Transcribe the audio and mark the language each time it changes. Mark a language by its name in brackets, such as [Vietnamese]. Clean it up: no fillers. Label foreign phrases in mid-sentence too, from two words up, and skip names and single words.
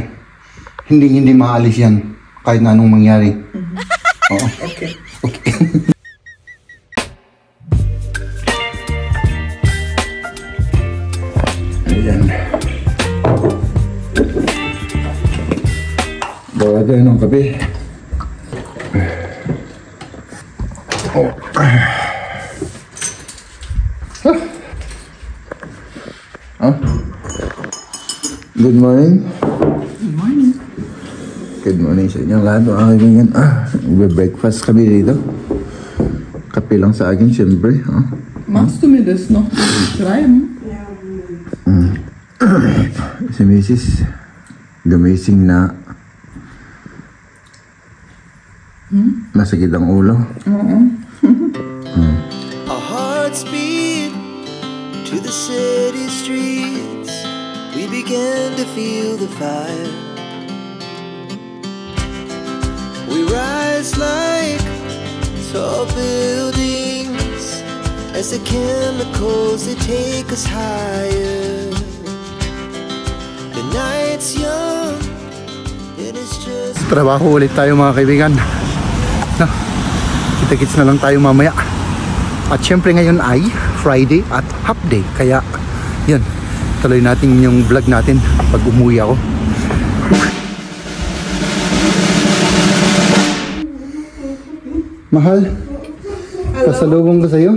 [Filipino] Hindi maalis yan kahit na anong mangyari. Oo. Okay. Okay. Ayan. Bawa tayo ng kape. Oh. Huh? [English] Good morning. Good morning. Good morning [Filipino] sa inyo lahat mga kaibigan. Breakfast kami dito. Kape lang sa akin siyempre. [German] Machst du mir das noch schreiben? [Filipino] Si Mrs. gumising na. Masakit ang ulo. [English] Our hearts beat to the city streets. We began to feel the fire. We rise like tall buildings as the chemicals they take us higher. The night's young, it is just. [Filipino] Trabaho ulit tayo mga kaibigan. No, kita-kits na lang tayo mamaya. At syempre ngayon ay Friday at half day. Kaya yun, tuloy natin yung vlog natin pag umuwi ako. Mahal, pasalubong ko sa'yo.